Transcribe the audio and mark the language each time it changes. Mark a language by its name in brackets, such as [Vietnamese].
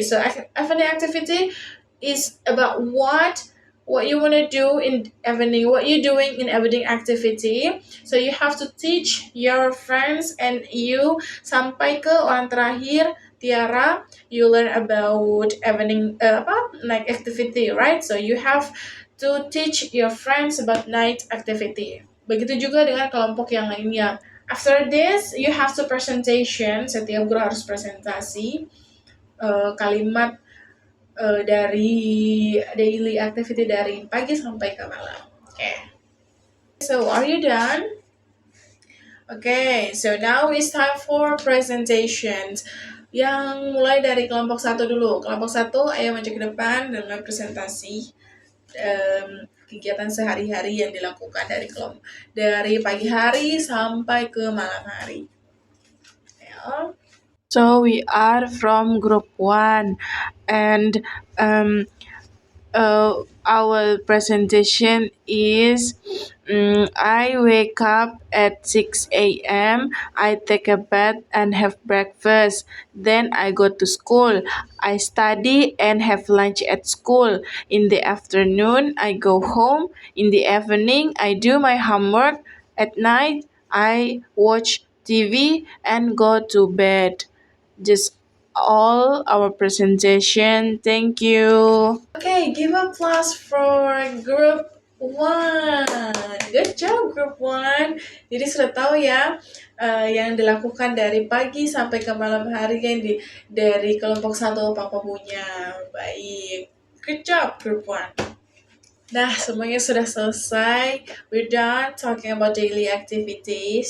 [English] So evening activity is about what you want to do in evening, what you're doing in evening activity. So you have to teach your friends and you [Indonesian] sampai ke orang terakhir [English] Tiara, you learn about evening night activity, right? So you have to teach your friends about night activity. [Indonesian] Begitu juga dengan kelompok yang lainnya. [English] After this, you have to presentation. [Indonesian] Setiap guru harus presentasi kalimat dari daily activity dari pagi sampai ke malam. [English] Okay. So are you done? Okay, so now it's time for presentations. [Indonesian] Yang mulai dari kelompok 1 dulu. Kelompok 1, ayo maju ke depan dengan presentasi kegiatan sehari-hari yang dilakukan dari pagi hari sampai ke malam hari. Ya. [English] So we are from group 1 and our presentation is I wake up at 6 a.m. I take a bath and have breakfast. Then I go to school. I study and have lunch at school. In the afternoon, I go home. In the evening, I do my homework. At night, I watch TV and go to bed. Just all our presentation. Thank you. Okay, give applause for group 1. Good job group 1. [Indonesian] Jadi sudah tahu ya yang dilakukan dari pagi sampai ke malam hari kan dari kelompok 1 apa punya. Baik. [English] Good job group 1. [Indonesian] Nah, semuanya sudah selesai. [English] We're done talking about daily activities.